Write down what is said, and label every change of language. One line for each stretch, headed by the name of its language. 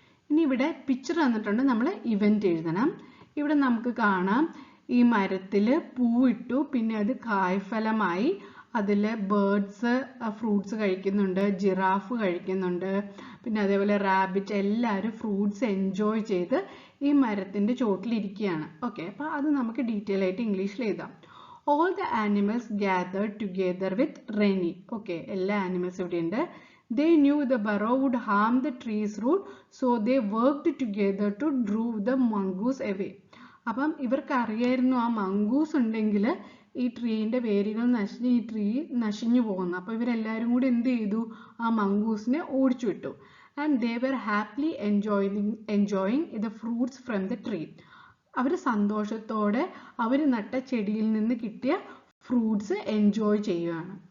Malayalam: ഇനി ഇവിടെ പിക്ചർ തന്നിട്ടുണ്ട്, നമ്മൾ ഇവന്റ് എഴുതണം. ഇവിടെ നമുക്ക് കാണാം ഈ മരത്തിൽ പൂവിട്ടു, പിന്നെ അത് കായ്ഫലമായി, അതിൽ ബേർഡ്സ് ഫ്രൂട്ട്സ് കഴിക്കുന്നുണ്ട്, ജിറാഫ് കഴിക്കുന്നുണ്ട്, പിന്നെ അതേപോലെ റാബിറ്റ്, എല്ലാവരും ഫ്രൂട്ട്സ് എൻജോയ് ചെയ്ത് ഈ മരത്തിൻ്റെ ചോട്ടിലിരിക്കുകയാണ്. ഓക്കെ, അപ്പോൾ അത് നമുക്ക് ഡീറ്റെയിൽ ആയിട്ട് ഇംഗ്ലീഷിൽ എഴുതാം.
English: All the animals gathered together with Renny.
Malayalam: Okay, എല്ലാ ആനിമൽസ് ഇവിടെ ഉണ്ട്.
English: They knew the burrow would harm the tree's root, so they worked together to drive the mongoose away.
Malayalam: അപ്പം ഇവർക്ക് അറിയായിരുന്നു ആ മങ്കൂസ് ഉണ്ടെങ്കിൽ ഈ ട്രീൻ്റെ വേരുകൾ നശിഞ്ഞ് ഈ ട്രീ നശിഞ്ഞു പോകുന്നു. അപ്പോൾ ഇവരെല്ലാവരും കൂടി എന്ത് ചെയ്തു? ആ മങ്കൂസിനെ ഓടിച്ചു വിട്ടു.
English: And they were happily enjoying the fruits from the tree.
Malayalam: അവർ സന്തോഷത്തോടെ അവർ നട്ട ചെടിയിൽ നിന്ന് കിട്ടിയ ഫ്രൂട്ട്സ് എൻജോയ് ചെയ്യുകയാണ്.